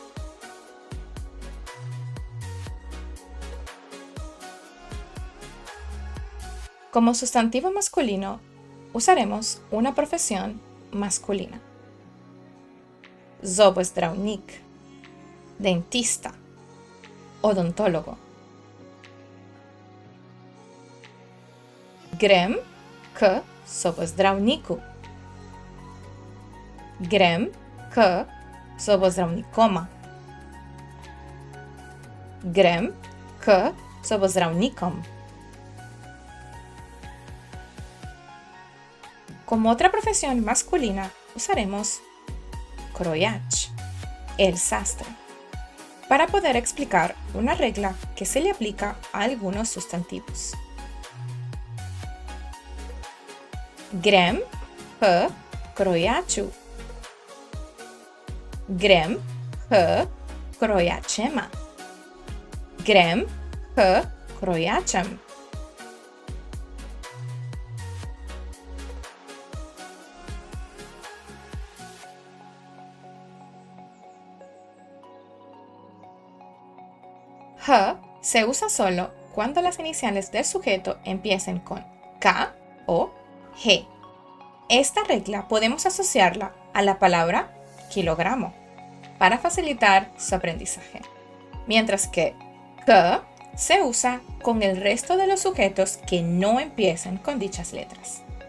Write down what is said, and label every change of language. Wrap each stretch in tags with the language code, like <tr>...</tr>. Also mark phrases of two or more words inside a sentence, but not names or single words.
<es>Como sustantivo masculino, usaremos una profesión masculina. Zobozdravnik, dentista, odontólogo.</es> <sl>Grem k zobozdravniku. Grem k zobozdravnikoma. Grem k zobozdravnikom.</sl> <es>Como otra profesión masculina, usaremos krojač, el sastre, para poder explicar una regla que se le aplica a algunos sustantivos.</es> <sl>Grem h krojaču. Grem h krojačema. Grem h krojačem.</sl> <es>H se usa solo cuando las iniciales del sujeto empiecen con K o G. Esta regla podemos asociarla a la palabra kilogramo para facilitar su aprendizaje, mientras que K se usa con el resto de los sujetos que no empiecen con dichas letras.</es>